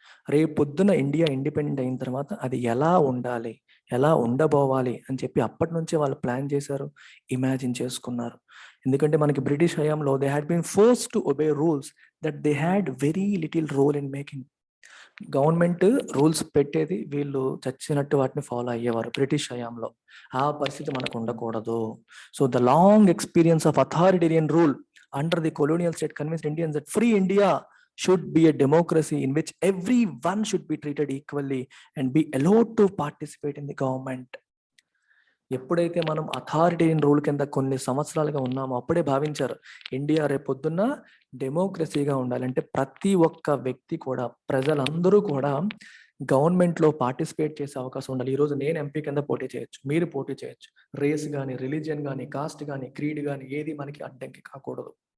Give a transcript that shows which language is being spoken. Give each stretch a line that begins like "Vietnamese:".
Telugu: రేపు పొద్దున India independent అయిన తర్వాత అది ఎలా ఉండాలి, ఎలా ఉండబోవాలి అని చెప్పి అప్పటి నుంచే వాళ్ళు ప్లాన్ చేశారు, ఇమాజిన్ చేసుకున్నారు. ఎందుకంటే మనకి బ్రిటిష్ హయాంలో
English: They had been forced to obey rules that they had very little role in making.
Telugu: Government rules పెట్టేది, వీళ్ళు చచ్చినట్టు వాటిని ఫాలో అయ్యేవారు బ్రిటిష్ హయాంలో. ఆ పరిస్థితి మనకు ఉండకూడదు.
English: So the long experience of authoritarian rule under the colonial state convinced Indians that free India should be a democracy in which everyone should be treated equally and be allowed to participate in the government.
Telugu: ఎప్పుడైతే మనం authoritarian rule కింద కొన్ని సంవత్సరాలుగా ఉన్నామో అప్పుడే భావించారు India రేపొద్దున్న డెమోక్రసీగా ఉండాలంటే ప్రతి ఒక్క వ్యక్తి కూడా, ప్రజలందరూ కూడా గవర్నమెంట్లో పార్టిసిపేట్ చేసే అవకాశం ఉండాలి. ఈరోజు నేను ఎంపీ కింద పోటీ చేయొచ్చు, మీరు పోటీ చేయొచ్చు. రేస్ కానీ, రిలీజియన్ కానీ, కాస్ట్ కానీ, క్రీడ్ కానీ ఏది మనకి అడ్డంకి కాకూడదు.